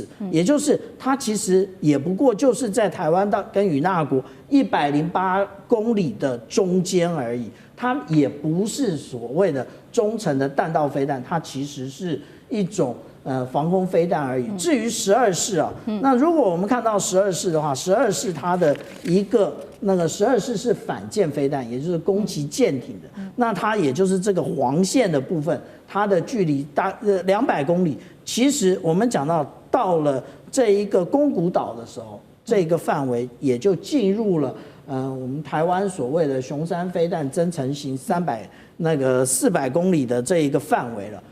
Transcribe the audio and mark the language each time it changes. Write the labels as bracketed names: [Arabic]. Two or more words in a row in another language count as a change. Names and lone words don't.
[Chinese] 也就是它其實也不過就是在台灣到跟與那國108公里的中間而已，它也不是所謂的中程的彈道飞彈，它其實是一种防空飞彈而已。至於12式啊，那如果我們看到12式的話，12式它的一個12式是反舰飛彈，也就是攻擊艦艇的。那它也就是這個黃線的部分，它的距離200公里。其實我們講到了這一個宮古島的時候，這個範圍也就進入了我們台灣所謂的雄三飛彈增程型400公里的這一個範圍了。